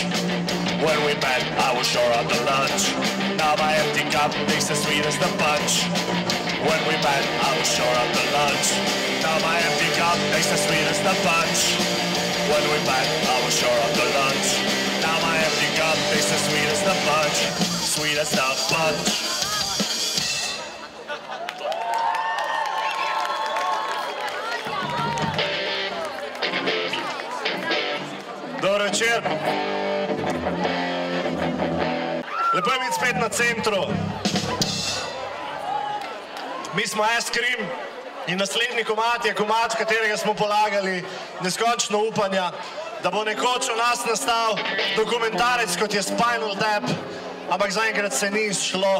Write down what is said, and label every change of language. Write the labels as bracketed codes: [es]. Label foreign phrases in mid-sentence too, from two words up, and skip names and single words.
[en] When we met, I was sure of the lunch. Now my empty cup tastes as sweet as the punch. When we met, I was sure of the lunch. Now my empty cup tastes as sweet as the punch. When we met, I was sure of the lunch. Now my empty cup tastes as sweet as the punch, sweet as the punch. [sl] Dobro večer. Lepo je biti spet na centru. Mi smo S-Cream in naslednji komad je komad, v katerega smo polagali neskončno upanja, da bo nekoč v nas nastal dokumentarec, kot je Spinal Tap, ampak zaenkrat se ni izšlo.